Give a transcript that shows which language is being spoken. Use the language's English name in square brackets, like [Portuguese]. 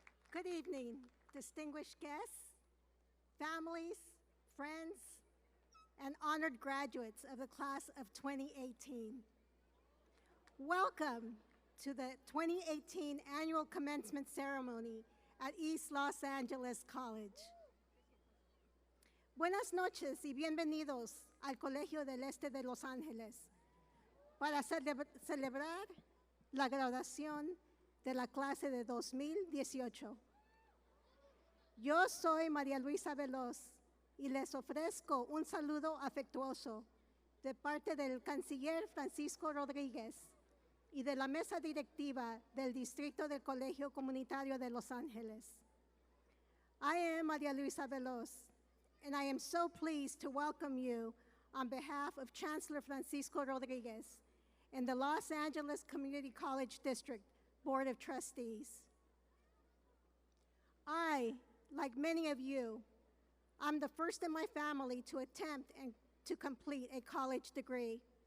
[English] Good evening, distinguished guests, families, friends, and honored graduates of the class of 2018. Welcome to the 2018 Annual Commencement Ceremony at East Los Angeles College. [Spanish] Buenas noches y bienvenidos al Colegio del Este de Los Ángeles para celebrar la graduación de la clase de 2018. Yo soy María Luisa Veloz y les ofrezco un saludo afectuoso de parte del canciller Francisco Rodríguez y de la mesa directiva del Distrito del Colegio Comunitario de Los Ángeles. [English] I am María Luisa Veloz, and I am so pleased to welcome you on behalf of Chancellor Francisco Rodríguez and the Los Angeles Community College District Board of Trustees. I, like many of you, I'm the first in my family to attempt and to complete a college degree.